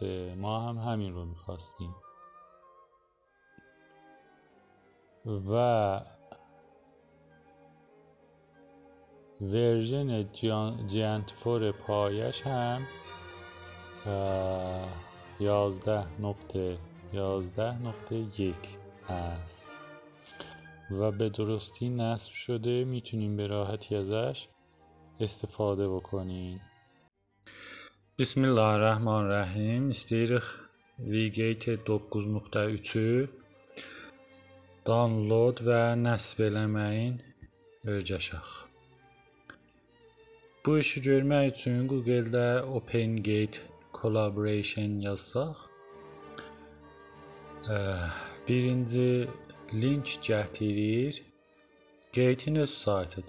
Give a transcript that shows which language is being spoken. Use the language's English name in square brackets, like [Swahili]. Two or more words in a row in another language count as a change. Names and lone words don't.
[Persian] ما هم همین رو میخواستیم و ورژن جنت4 پایش هم 11.11.1 هست و به درستی نصب شده. میتونیم به راحتی ازش استفاده بکنیم. [Arabic] بسم الله الرحمن الرحیم. [Azerbaijani] İstəyirik Vigate 9.3-ü download və nəsb eləməyin öyrəşək. Bu işi görmək üçün Google-da OpenGate Collaboration yazsaq, birinci link gətirir Gate'in öz saytıdır.